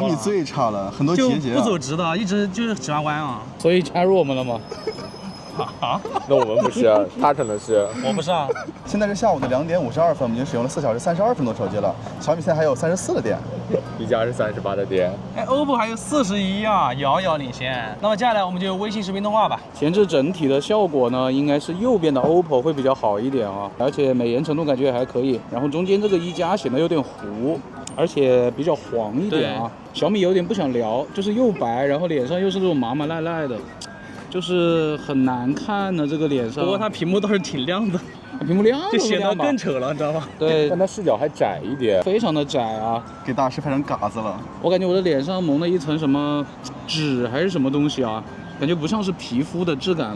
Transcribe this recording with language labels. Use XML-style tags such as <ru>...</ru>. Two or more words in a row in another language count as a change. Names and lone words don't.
<zh>小米最差了，很多結節、啊。就不走直的，一直就是喜歡彎啊。所以加入我們了嗎？啊？那我們不是，他可能是。我不是啊。現在是下午的2點52分，我們已經使用了4小時32分鐘手機了。小米現在還有34的電，一加是38的電。哎 ，OPPO 還有41啊，遙遙領先。那麼接下來我們就微信視頻通話吧。前置整體的效果呢，應該是右邊的 OPPO 會比較好一點啊，而且美顏程度感覺也還可以。然後中間這個一加顯得有點糊，而且比較黃一點啊。小米有點不想聊，就是又白，然後臉上又是這種麻麻賴賴的。就是很難看的這個臉上，不過它屏幕倒是挺亮的，屏幕亮就顯得更醜了，你知道嗎？對，但它視角還窄一點，非常的窄啊，給大師拍成嘎子了。我感覺我的臉上蒙了一層什麼紙還是什麼東西啊，感覺不像是皮膚的質感了。</zh>